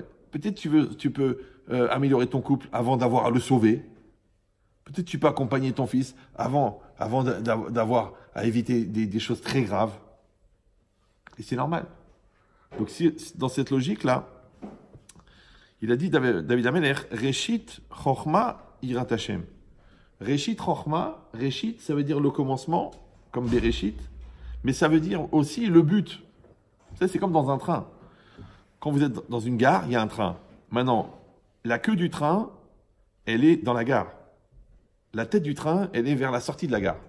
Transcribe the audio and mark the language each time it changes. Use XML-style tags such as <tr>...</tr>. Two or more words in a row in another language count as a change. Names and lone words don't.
<fr>Peut-être tu peux améliorer ton couple avant d'avoir à le sauver. Peut-être tu peux accompagner ton fils avant d'avoir à éviter des choses très graves. Et c'est normal. Donc si, dans cette logique-là, il a dit David Amelech,</fr> <he>ראשית חכמה יראת השם. ראשית חכמה, ראשית,</he> <fr>ça veut dire le commencement, comme Bereshit, mais ça veut dire aussi le but. Ça, c'est comme dans un train. Quand vous êtes dans une gare, il y a un train. Maintenant, la queue du train, elle est dans la gare. La tête du train, elle est vers la sortie de la gare.</fr>